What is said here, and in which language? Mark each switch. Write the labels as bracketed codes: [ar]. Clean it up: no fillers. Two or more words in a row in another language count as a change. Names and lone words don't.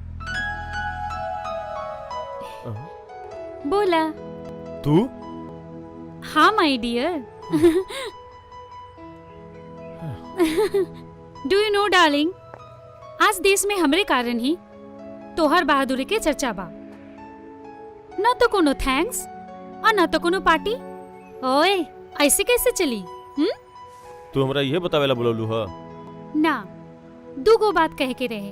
[bho] बोला। तू? हाँ [en] my dear. do you know darling, [bho] आज देश में हमरे कारण ही तोहर बहादुरी के चर्चा बा। न तो कोनो थैंक्स और न तो कोनो पार्टी। ओए, ऐसे कैसे चली? तू हमरा ये बतावेला बोललू हा? ना, दूगो बात कह के रहे।